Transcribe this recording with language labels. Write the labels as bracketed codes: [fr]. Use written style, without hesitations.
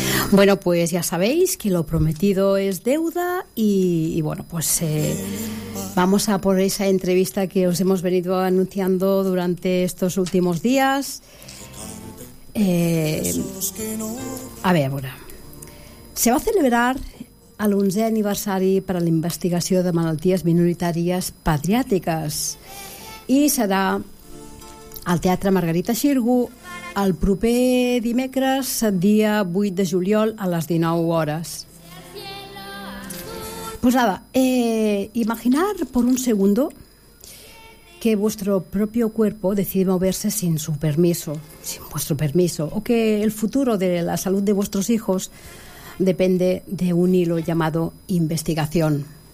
[es] Bueno, pues ya sabéis que lo prometido es deuda y bueno, pues vamos a por esa entrevista que os hemos venido anunciando durante estos últimos días. A ver, bueno, se va a celebrar [ca] el 11è aniversari per a l'investigació de malalties minoritàries pediàtriques i serà al Teatre Margarita Xirgu el proper dimecres, dia 8 de juliol, a les 19 hores. [es] Pues nada, imaginar por un segundo que vuestro propio cuerpo decide moverse sin su permiso, sin vuestro permiso, o que el futuro de la salud de vuestros hijos depende de un hilo llamado investigación.